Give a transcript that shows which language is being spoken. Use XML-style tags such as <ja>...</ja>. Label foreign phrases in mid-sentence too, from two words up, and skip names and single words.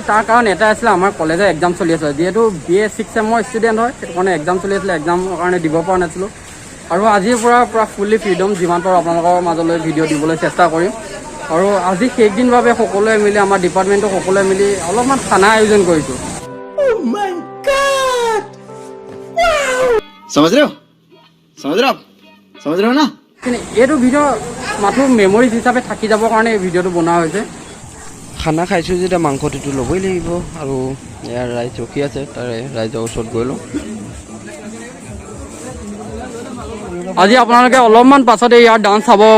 <as>তাৰ কাৰণ এটা আছিলে, আমাৰ কলেজৰ এক্সাম চলি আছে। যিহেতু BA 6 চেমৰ ষ্টুডেণ্ট হয়, সেইটো কাৰণে এক্সাম চলি আছিলে। এক্সামৰ কাৰণে দিব পৰা নাছিলোঁ। আৰু আজিৰ পৰা</as> <en>fully freedom,</en> <as>যিমান পাৰোঁ আপোনালোকৰ মাজলৈ ভিডিঅ' দিবলৈ চেষ্টা কৰিম। আৰু আজি শেষদিন বাবে সকলোৱে মিলি, আমাৰ ডিপাৰ্টমেণ্টৰ সকলোৱে মিলি অলপমান খানা আয়োজন কৰিছোঁ।</as> <hi>समझ रहे हो ना?</hi> <as>কিন্তু এইটো ভিডিঅ' মাথো মেমৰিজ হিচাপে থাকি যাবৰ কাৰণে এই ভিডিঅ'টো বনোৱা হৈছে। খানা খাইছোঁ যেতিয়া মাংসটোতো ল'বই লাগিব। আৰু ইয়াৰ ৰাইজ ৰখি আছে, তাৰে ৰাইজৰ ওচৰত গৈ লওঁ। আজি আপোনালোকে অলপমান পাছতে ইয়াৰ ডান্স চাব পাব।</as>